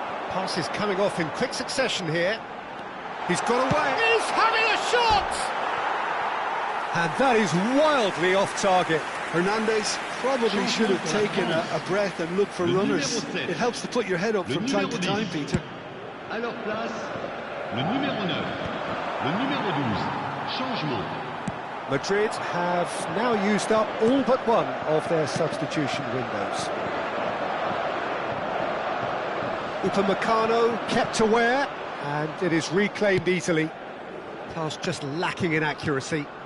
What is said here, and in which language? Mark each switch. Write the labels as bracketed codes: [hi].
[en] Pass is coming off in quick succession here. He's got away. He's having a shot! And that is wildly off target. Hernandez probably should have taken a breath and looked for runners. It helps to put your head up from time to time, Peter. [fr] À leur place, le numéro 9, le numéro 12, changement. [en] Madrid have now used up all but one of their substitution windows. Upamecano kept aware, and it is reclaimed easily. Pass just lacking in accuracy.